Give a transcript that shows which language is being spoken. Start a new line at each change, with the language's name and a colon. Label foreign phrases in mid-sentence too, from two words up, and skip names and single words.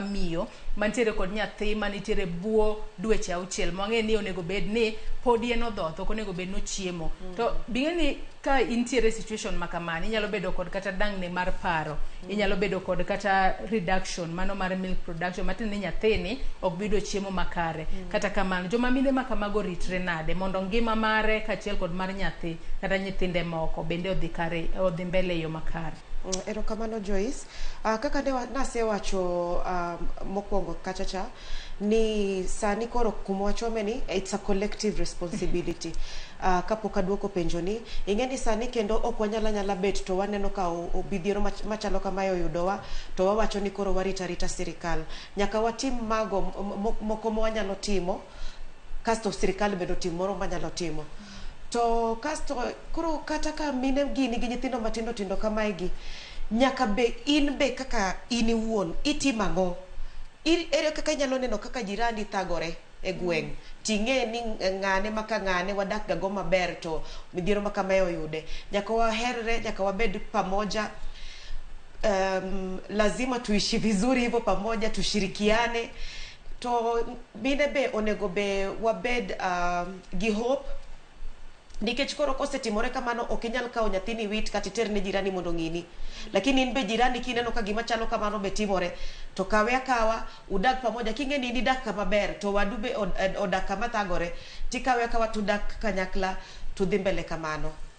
Luo (Kenya and Tanzania): miyo mantiere kod nyathi manitiere buo dweche 6 mwang'e ni onego bed ni pod yen odhoth ok onego bed no chiemo to bing'e ni ka intiere situation ma kamani inyalo bedo kod kata dang'ne mar paro inyalo bedo kod kata reduction mano mar
English: milk production
Luo (Kenya and Tanzania): matin ni nyathini ok bido chiemo makare kata kamano joma mine ma kamago ritre nade mondo ngima mare kachiel kod mar nyathi kata nyithinde moko bende odhi mbele yo makare. Erokamano Joyce. Kaka nasewacho mokwongo kachacha ni sani koro kumwachome ni
English: it's a collective responsibility.
Luo (Kenya and Tanzania): Kapok aduoko penjo ni ing'eni sani kendo ok wanyala bet to waneno ka obidhiero machalo kamayo yudowa to wawacho ni koro warita sirikal. Nyaka watim mago moko mwanyalo timo kasto sirikal bedo timo moro manyalo timo. To kasto koro kata ka mine gini gi nyithindo matindo kamae gi nyaka be in be kaka in iwuon itimo ang'o ere kaka inyalo neno kaka jirani thagore e gweng' ting'e ni ng'ane maka ng'ane wadak gago maber to midhiero makamae oyude nyaka waherre nyaka wabed pamoja
Swahili: lazima tuishi vizuri hivyo pamoja tushirikiane
Luo (Kenya and Tanzania): to mine be onego be wabed gi hope nikech koro kosetimore kamano ok inyal kawo nyathini wit kata iter ne jirani mondo ng'ini lakini in be jirani kineno ka gima chalo kamano be timore to kawe akawa udak pamoja king'eni ni dak kama ber to wadu be odak kama thagore tikawe akawa tudak kanyakla tudhi mbele kamano.